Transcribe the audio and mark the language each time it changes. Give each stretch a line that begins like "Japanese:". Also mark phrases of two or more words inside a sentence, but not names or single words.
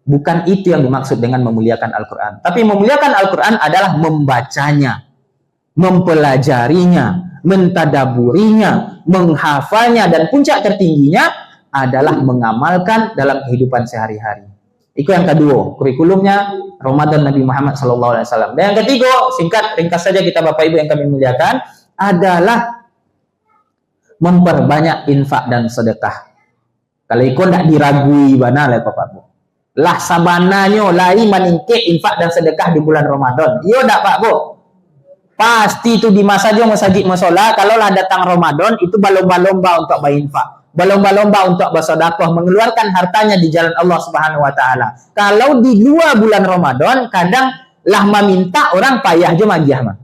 Indonesian: Bukan itu yang dimaksud dengan memuliakan Al-Quran. Tapi memuliakan Al-Quran adalah membacanya, mempelajarinya, mentadaburinya, menghafalnya, dan puncak tertingginya adalah mengamalkan dalam kehidupan sehari-hari. Itu yang kedua, kurikulumnya Ramadan Nabi Muhammad SAW. Dan yang ketiga, singkat, ringkas saja kita Bapak Ibu yang kami muliakan, adalah memperbanyak infak dan sedekah.
Minangkabau: Kalau ikut tidak diragui bana lah Bapak Ibu. Lah sabananya lai
Indonesian: meningkat infak dan sedekah di bulan Ramadan.
Minangkabau: Iya tak Pak Bu?
Indonesian: Pasti itu di masa jo masjid musola, kalau lah datang Ramadan itu berlomba-lomba untuk berinfak, berlomba-lomba untuk bersedekah, mengeluarkan hartanya di jalan
Arabic: الله سبحانه وتعالى.
Minangkabau: Kalau di luar bulan Ramadan kadang lah meminta orang payah je magiah mah.